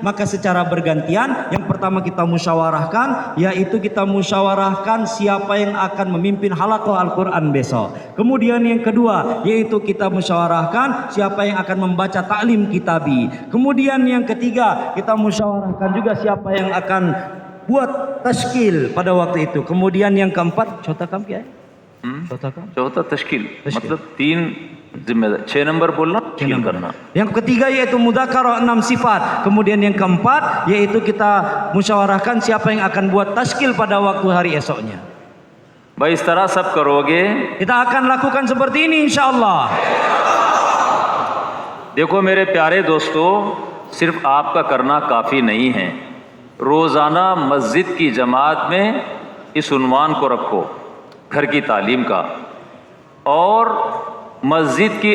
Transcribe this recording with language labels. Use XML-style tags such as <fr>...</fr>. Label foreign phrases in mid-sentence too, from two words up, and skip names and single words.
<id>Maka secara bergantian, yang pertama kita musyawarahkan yaitu kita musyawarahkan siapa yang akan memimpin halaqah Al-Quran besok. Kemudian yang kedua yaitu kita musyawarahkan siapa yang akan membaca taklim kitabi. Kemudian yang ketiga kita musyawarahkan juga siapa yang akan buat tashkil pada waktu itu. Kemudian yang keempat,</id> <hi>चौथा तश्कील मतलब 3 जिम्मेदारी, 6 नंबर बोलना, तश्कील करना।</hi> <id>Yang ketiga yaitu mudzakarah 6 sifat. Kemudian yang keempat yaitu kita musyawarahkan siapa yang akan buat tashkil pada waktu hari esoknya.</id> <hi>भाई इस तरह सब करोगे,</hi> <id>Kita akan lakukan seperti ini insyaallah.</id> <hi>देखो मेरे प्यारे दोस्तों, सिर्फ आपका करना काफ़ी नहीं है। रोज़ाना मस्जिद की जमात में इस उन्वान को रखो, घर की तालीम का, और मस्जिद की</hi>